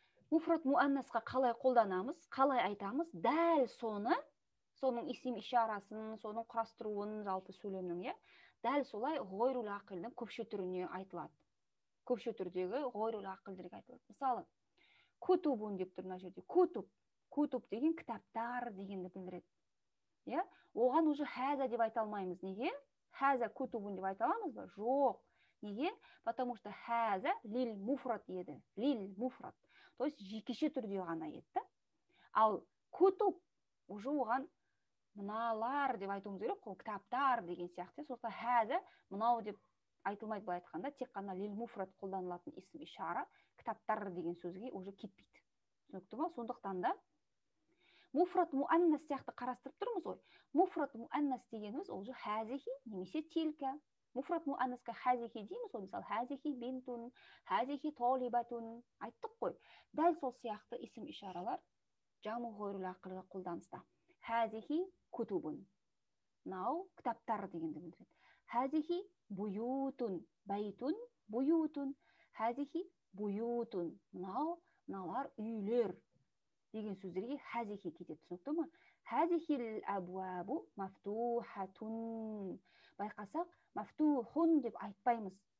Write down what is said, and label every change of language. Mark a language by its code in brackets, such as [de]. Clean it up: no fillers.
[kk] Муфрат муаннасқа қалай қолданамыз? Қалай айтамыз? Дәл соның исим ишарасын, соның құрастыруын жалпы сөйлемнің, дәл солай ғойрул ақылдың көпше түріне айтылады. Көпше түрдегі ғойрул ақылдерге айтылады. Мысалы, кутубун деп тұр мына жерде. Кутуб деген кітаптар дегенді білдіреді. Оған уже хаза деп айта алмаймыз. Неге? Хаза кутубун деп айта аламыз ба? Жоқ. Неге? [ru] Потому что [ar] хаза лил муфрат еді. Лил муфрат. [kk] То есть жекеше түрде ғана еді. Ал кутуб уже оған мыналар деп айтуымыз керек қой, кітаптар деген сияқты. Сондықтан хаза мынау деп айтылмайды, былай айтқанда, тек қана лил муфрат қолданылатын исім ишара кітаптар деген сөзге уже кетпейді. Түсінікті ма? Сондықтан да муфрат муаннас сияқты қарастырып тұрмыз ғой. Муфрат муаннас дегеніміз ол же хазихи немесе тилька. Муфрат муаннасқа хазихи дейміз ғой. Мысалы, [ar] хазихи бинтун, хазихи толибатун [kk] айттық қой. Дәл сол сияқты исім ишаралар джамғи ғойрул ақылға қолданыста. [ar] Хазихи кутубун. [kk] Мынау кітаптар дегенді білдіреді. [ar] Хазихи буютун, байтун, буютун. Хазихи буютун. [kk] Мыналар үйлер деген сөздерге хазихи кетеді. Түсінікті ма? [ar] Хазихил абуабу мафтухатун. [kk] Байқасақ, мафтухун деп айтпаймыз.